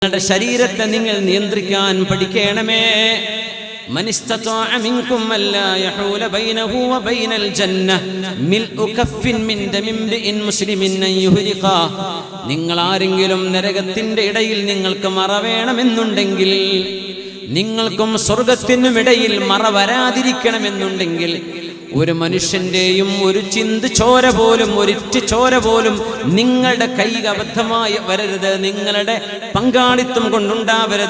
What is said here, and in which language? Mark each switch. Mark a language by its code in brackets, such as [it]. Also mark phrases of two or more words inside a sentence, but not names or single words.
[ml] നിങ്ങളുടെ ശരീരത്തെ നിങ്ങൾ നിയന്ത്രിക്കാൻ പഠിക്കണമേ. [ar] من استطاع منكم ألا يحول بينه وبين الجنة ملء كف من دم امرئ مسلم أن يهرقا. [ml] നിങ്ങൾ ആരെങ്കിലും നരകത്തിന്റെ ഇടയിൽ നിങ്ങൾക്ക് മറ വേണമെന്നുണ്ടെങ്കിൽ, നിങ്ങൾക്കും സ്വർഗത്തിനും ഇടയിൽ മറ വരാതിരിക്കണമെന്നുണ്ടെങ്കിൽ, ഒരു മനുഷ്യന്റെയും ഒരു ചിന്ത് ചോര പോലും, ഒരിറ്റ് ചോര പോലും നിങ്ങളുടെ കൈ അബദ്ധമായി വരരുത്, നിങ്ങളുടെ പങ്കാളിത്തം കൊണ്ടുണ്ടാവരുത്.